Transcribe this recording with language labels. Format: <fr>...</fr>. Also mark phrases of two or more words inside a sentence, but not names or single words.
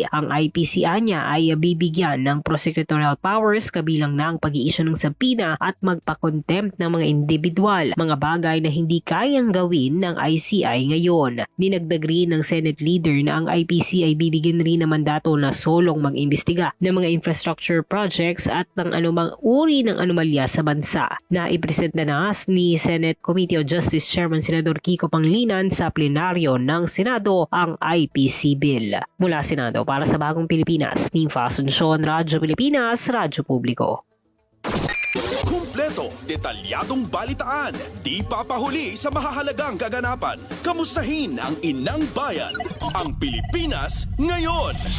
<tl>Ang IPC niya ay bibigyan ng</tl> <en>prosecutorial powers</en> <tl>bilang na ang pag-i-issue ng subpoena at magpa-contempt ng mga individual, mga bagay na hindi kayang gawin ng ICI ngayon. Dinagdag rin ng Senate leader na ang IPC ay bibigyan rin ng mandato na solong mag-imbestiga ng mga</tl> <en>infrastructure projects</en> <tl>at ng anumang uri ng anomalya sa bansa. Naipresenta na ni Senate Committee on Justice Chairman Senador Kiko Pangilinan sa plenaryo ng Senado ang IPC bill. Mula Senado para sa Bagong Pilipinas, Nympha Asuncion, Radyo Pilipinas, Radyo Publiko. Kumpleto, detalyadong balitaan, di papahuli sa mahahalagang kaganapan. Kamustahin ang inang bayan, ang Pilipinas Ngayon.</tl>